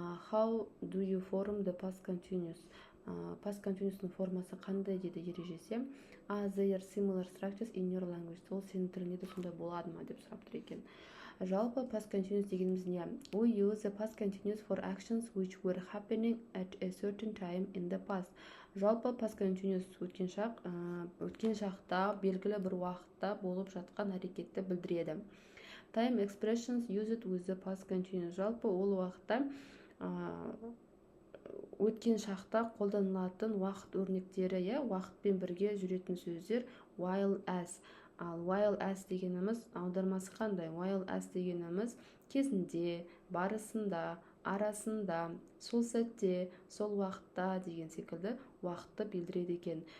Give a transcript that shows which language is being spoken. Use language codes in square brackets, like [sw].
[en] How do you form the past continuous? [kk] Past continuous'ның формасы қандай дейді ережесі. [en] Are there similar structures in your language? [kk] Ол сенің тіліңде де сондай болады ма деп сұрап тұр екен. Жалпы past continuous дегеніміз не? [en] We use the past continuous for actions which were happening at a certain time in the past. [kk] Жалпы past continuous өткен шақта белгілі бір уақытта болып жатқан әрекетті білдіреді. [en] Time expressions used with the past continuous. [kk] Жалпы ол уақытта өткен шақта қолданылатын уақыт өрнектері, уақытпен бірге жүретін сөздер while as. Ал while as дегеніміз аудармасы қандай? While as дегеніміз кезінде, барысында, арасында, сол сәтте, сол уақытта деген секілді уақытты білдіреді екен.